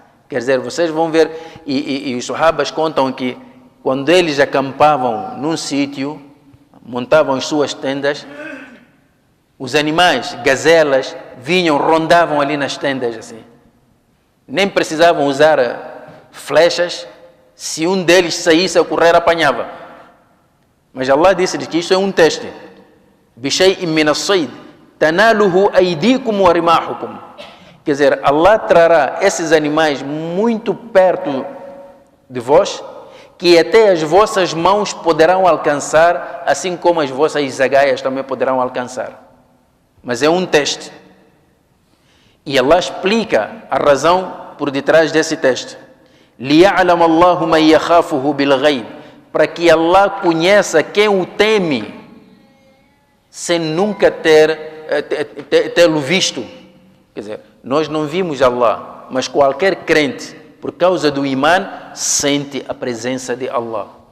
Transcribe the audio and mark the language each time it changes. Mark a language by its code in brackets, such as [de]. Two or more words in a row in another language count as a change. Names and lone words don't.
[pt] Quer dizer, vocês vão ver, e os sahabas contam que quando eles acampavam num sítio, montavam as suas tendas, os animais, gazelas, vinham, rondavam ali nas tendas assim. Nem precisavam usar flechas, se um deles saísse a correr, apanhava. Mas Allah disse que isso é um teste. [ar] بشيء من الصيد تناله أيديكم ورماحكم. [pt] Quer dizer, Allah trará esses animais muito perto de vós, que até as vossas mãos poderão alcançar, assim como as vossas zagaias também poderão alcançar. Mas é um teste. E Allah explica a razão por detrás desse teste. [ar] لِيَعْلَمَ اللَّهُ مَنْ يَخَافُهُ بِالْغَيْبِ, [pt] para que Allah conheça quem o teme, sem nunca tê-lo visto. Quer dizer, nós não vimos Allah, mas qualquer crente por causa do imã, sente a presença de Allah.